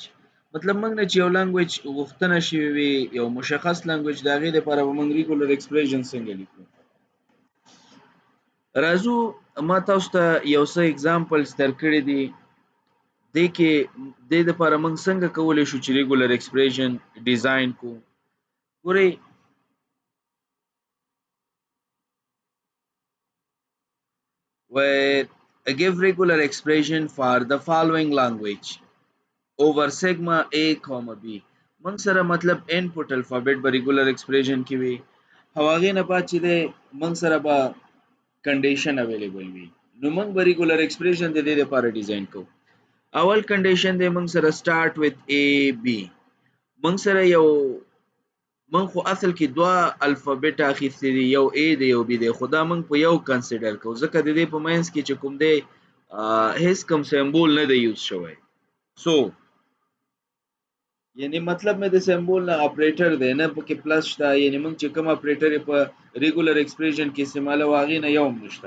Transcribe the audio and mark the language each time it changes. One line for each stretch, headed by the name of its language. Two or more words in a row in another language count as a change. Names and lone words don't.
Pashto: مطلب موږ نه چې یو لانګویج غوښتنه شوې وي، یو مشخص لانګویج، د هغې دپاره به موږ
English: regular expression
Pashto: څنګه لیکو. راځو ما تاسو ته یو څه اګزامپلز درکړي دي، دې کې دې دپاره موږ څنګه کولی شو چې
English: regular expression
Pashto: ډیزاین کو.
English: ګورئ where give regular expression for the following language over sigma a comma b.
Pashto: موږ سره مطلب
English: input alphabet
Pashto: به
English: regular expression
Pashto: کې وي، او هغې نه بعد چې دی موږ سره به
English: condition available
Pashto: وي، نو موږ به
English: regular expression
Pashto: د دې لپاره ډیزاین کوو. اول condition دی موږ سره
English: start with a b.
Pashto: موږ سره یو من خو اصل کې دوه الفابet اخیستي دي، یو A دی یو B دی، خو دا موږ په یو کنسیډر کوو ځکه د دې په منځ کې چې کوم دی هیڅ کوم سمبول نه دی یوز شوی. سو یعنی مطلب مې د سمبول نه اپریټر دی، نه پکې پلس شته، یعنی موږ چې کوم اپریټر په
English: regular expression
Pashto: کې استعمالوو هغې نه یو هم نشته.